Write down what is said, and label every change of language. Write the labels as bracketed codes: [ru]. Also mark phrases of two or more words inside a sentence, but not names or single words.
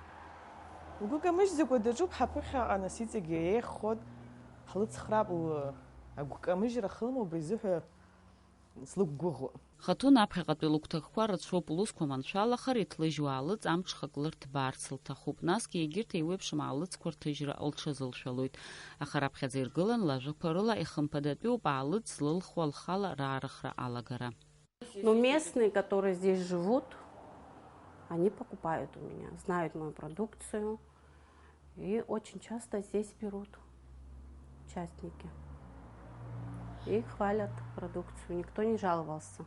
[ab] Лгәы камыжьӡакәа даҿуп ҳаԥыхьаҟа нас иҵегьы еиӷьхоит, ҳлыцхраап, агәы камыжьра хылма убри азыҳәа слықәгәыӷуа. Хатун аԥхьаҟатәи лыгәҭакқәа рацәоуп лусқәа маншәалахар, иҭлыжьуа аалыҵ амҽхак лырҭбаарц лҭахуп. Насгьы егьырҭ еиуеиԥшым аалыҵқәа рҭыжьра лҽазылшәалоит. Аха раԥхьаӡа иргылан лажәақәа рыла ихымԥадатәиуп аалыҵ злылхуа лхала раарыхра алагара. [ru] Но местные, которые здесь живут, они покупают у меня, знают мою продукцию и очень часто здесь берут участники. И хвалят продукцию, никто не жаловался.